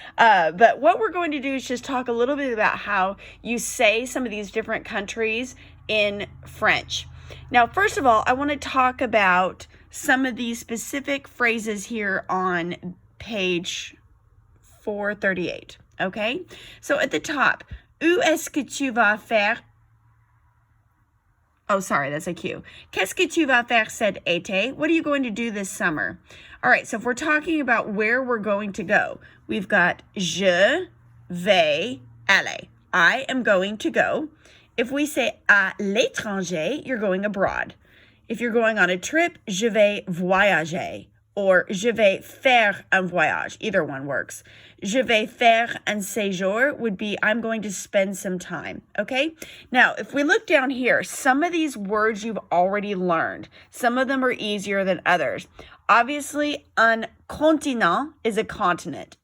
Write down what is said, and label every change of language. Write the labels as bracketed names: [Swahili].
[English] But what we're going to do is just talk a little bit about how you say some of these different countries in French. Now, first of all, I want to talk about some of these specific phrases here on page 438, okay? So at the top, [French] où est-ce que tu vas faire? [English] Oh, sorry, that's a cue. [French] Qu'est-ce que tu vas faire cet été? [English] What are you going to do this summer? All right, so if we're talking about where we're going to go, we've got [French] je vais aller. [English] I am going to go. If we say [French] à l'étranger, [English] you're going abroad. If you're going on a trip, [French] je vais voyager. Or je vais faire un voyage. [English] Either one works. [French] Je vais faire un séjour [English] would be I'm going to spend some time, okay? Now, if we look down here, some of these words you've already learned. Some of them are easier than others. Obviously, un continent is a continent.